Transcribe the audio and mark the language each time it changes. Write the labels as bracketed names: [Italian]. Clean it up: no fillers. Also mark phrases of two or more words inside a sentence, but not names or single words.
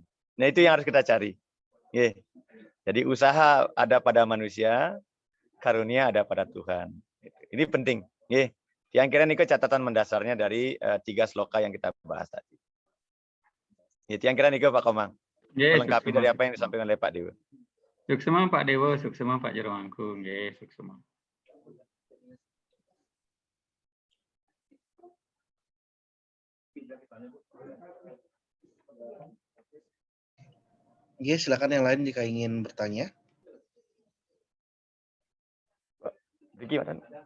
[Indonesian] Nah itu yang harus kita cari. Jadi usaha ada pada manusia, karunia ada pada Tuhan. Ini penting. Yang kira Niko catatan mendasarnya dari 3 sloka yang kita bahas tadi. Yang kira Niko Pak Komang. Melengkapi dari apa yang disampaikan oleh Pak Dewa. [Balinese] Suksema Pak Dewa, suksema Pak Jero Mangku, nggih, suksema. [Indonesian] Oke, silakan yang lain jika ingin bertanya. Vicky, mana?